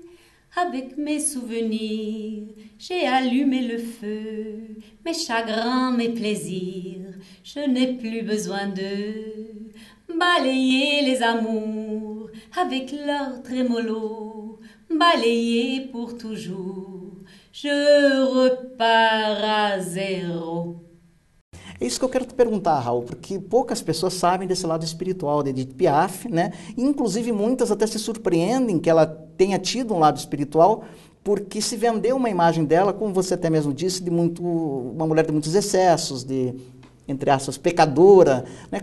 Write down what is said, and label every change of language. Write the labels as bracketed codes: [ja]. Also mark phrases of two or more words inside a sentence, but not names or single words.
[fr] Avec mes souvenirs, j'ai allumé le feu, mes chagrins, mes plaisirs, je n'ai plus besoin d'eux. Balayer les amours avec leur trémolo, balayer pour toujours, je repars à zéro. [pt] É isso que eu quero te perguntar, Raul, porque poucas pessoas sabem desse lado espiritual de Edith Piaf, né? Inclusive muitas até se surpreendem que ela tenha tido um lado espiritual, porque se vendeu uma imagem dela, como você até mesmo disse, uma mulher de muitos excessos, de, entre aspas, pecadora, né?